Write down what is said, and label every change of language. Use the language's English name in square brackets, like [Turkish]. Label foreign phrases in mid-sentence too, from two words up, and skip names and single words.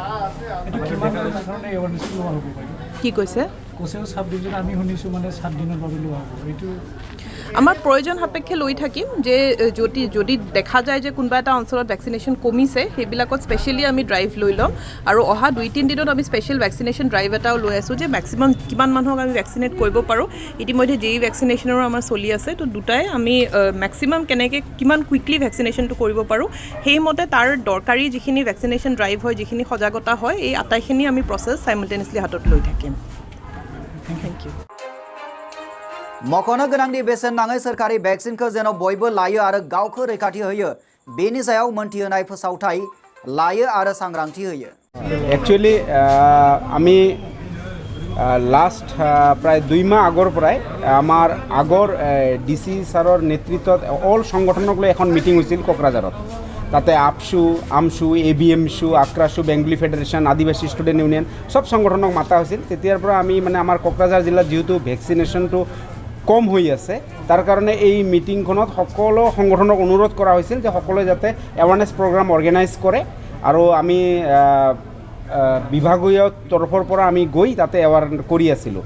[Assamese] কি কৈছে আমাৰ প্ৰয়োজন সাপেক্ষে লৈ থাকিম যে যদি দেখা যায় যে কোনোবা এটা অঞ্চলত ভেকচিনেশ্যন কমিছে সেইবিলাকত স্পেচিয়েলি আমি ড্ৰাইভ লৈ ল'ম আৰু অহা 2-3 দিনত আমি [English] special vaccination drive [Assamese] এটাও লৈ আছোঁ যে মেক্সিমাম কিমান মানুহক আমি ভেকচিনেট কৰিব পাৰোঁ। ইতিমধ্যে JE ভেকচিনেশ্যনৰো আমাৰ চলি আছে, তো দুটাই আমি মেক্সিমাম কেনেকৈ কিমান কুইকলি ভেকচিনেশ্যনটো কৰিব পাৰোঁ সেইমতে তাৰ দৰকাৰী যিখিনি [English] vaccination drive [Assamese] হয় যিখিনি সজাগতা হয় এই আটাইখিনি আমি প্ৰচেছ চাইমultaneously হাতত লৈ থাকিম। [English] Thank you. [Bodo] मख'नो गोनांदि बेसेन नाङै सोरखारि भेक्सिनखौ जेन' बयबो लायो आरो गावखौ रैखाथि होयो बेनि सायाव मोनथिहोनाय फोसावथाय लायो आरो सांग्रांथि होयो। [Assamese] এক্চুৱেলি আমি লাষ্ট প্ৰায় 2 মাহ আগৰ পৰায় আমাৰ আগৰ DC চাৰৰ নেতৃত্বত অল সংগঠনক লৈ এখন মিটিং হৈছিল কোকৰাঝাৰত। তাতে আপসু, আমসু, ABMসু, আক্ৰাসু, বেংগলী ফেডারেশন, আদিবাসী স্টুডেন্ট ইউনিয়ন সব সংগঠনক মাতা হৈছিল। তেতিয়াৰ পৰা আমি মানে আমাৰ কোকৰাঝাৰ জিলাত যেহেতু ভেকচিনেশ্যনটো কম হৈ আছে তাৰ কাৰণে এই মিটিংখনত সকলো সংগঠনক অনুৰোধ কৰা হৈছিল যে সকলোৱে যাতে [English] awareness program organize [Assamese] কৰে আৰু আমি বিভাগীয় তৰফৰ পৰা আমি গৈ তাতে এৱাৰ কৰি আছিলোঁ।